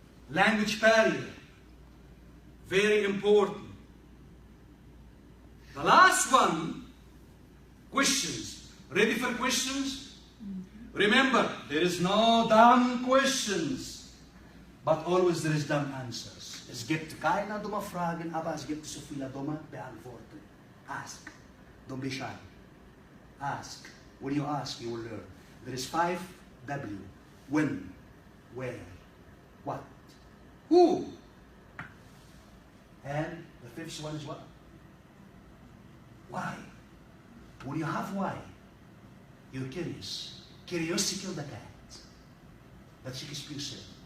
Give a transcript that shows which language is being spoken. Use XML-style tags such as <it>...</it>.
<en>Language barrier. Very important. The last one, questions. Ready for questions? Remember, there is no dumb questions, but always there is dumb answers.</en> <de>Es gibt keine dumme Fragen, aber es gibt so viele dumme Beantwortungen.</de> <en>Ask. Don't be shy. Ask. When you ask, you will learn. There is 5 W. When, where, what, who. And the 5th one is what? Why. When you have why, you're curious. Curiosity killed the cat. That's Shakespeare said.</en>